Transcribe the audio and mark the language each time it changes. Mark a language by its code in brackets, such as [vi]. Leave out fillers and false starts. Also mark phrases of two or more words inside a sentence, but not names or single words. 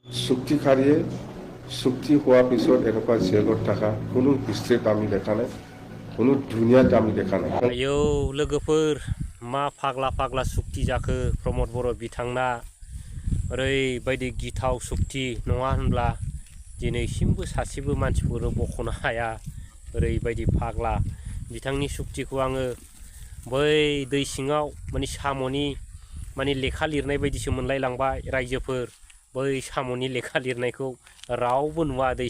[as] চুক্তি খাৰিয়ে চুক্তি হোৱাৰ পিছত এনেকুৱা জেলত থকা কোনো হিষ্ট্ৰীত আমি দেখা নাই, কোনো দুনিয়াত আমি দেখা নাই। [brx] आयौ लोगोफोर मा फाग्ला फाग्ला सुक्ति जाखो प्रमद बर' बिथांना ओरैबायदि गिथाव सुक्ति नङा होनब्ला दिनैसिमबो सासेबो मानसिफोर बख'नो हाया ओरैबायदि फाग्ला बिथांनि सुक्तिखौ आङो बै दै सिङाव माने साम'नि माने लेखा लिरनाय बायदिसो मोनलायलांबाय रायजोफोर बै साम'नि लेखा लिरनायखौ रावबो नुवा दै